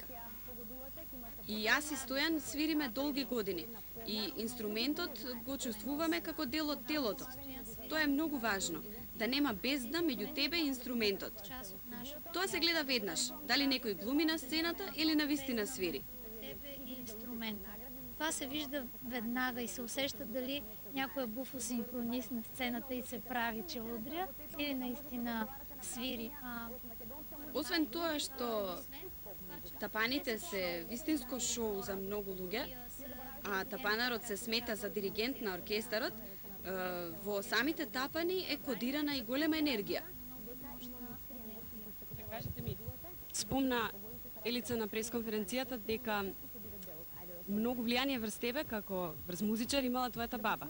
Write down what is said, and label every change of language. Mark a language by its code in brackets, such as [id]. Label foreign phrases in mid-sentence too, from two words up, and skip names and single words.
[mk] И јас и Стојан свириме долги години и инструментот го чувствуваме како дел од телото. Тоа е многу важно, да нема бездна меѓу тебе и инструментот. Тоа се гледа веднаш, дали некој глуми на сцената или навистина свири. [bg] Тебе и инструмента. Това се вижда веднага и се усеща дали някой е буфосинхронист на сцената и се прави, че удря, или наистина свири. [mk] Освен тоа што тапаните се вистинско шоу за многу луѓе, а тапанарот се смета за диригент на оркестарот, во самите тапани е кодирана и голема енергија. Спомна Елица на пресконференцијата дека многу влијание врз тебе како врз музичар имала твојата баба.